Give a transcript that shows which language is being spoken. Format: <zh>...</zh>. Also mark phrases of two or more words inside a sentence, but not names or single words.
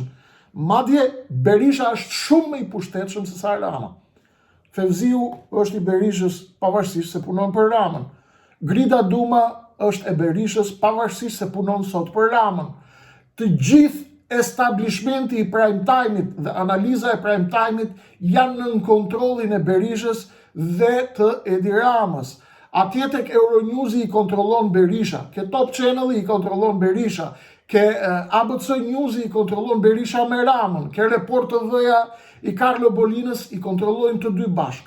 <sq>Madje Berisha është shumë më i pushtetshëm se sa Rama. Fevziu është i Berishës pavarësisht se punon për Ramën. Grida Duma është e Berishës pavarësisht se punon sot për Ramën. Të gjithë establishmenti i</sq> <en>prime time-</en> <sq>it dhe analiza e</sq> <en>prime time-</en> <sq>it janë në kontrollin e Berishës dhe të Edi Ramës. Atje tek Euronews-i i kontrollon Berisha, ke Top Channel-i i kontrollon Berisha, ke ABC News-i i kontrollon Berisha me Ramën, ke Report TV-ja i Carlo Bolinës i kontrollojnë të dy bashkë.</sq>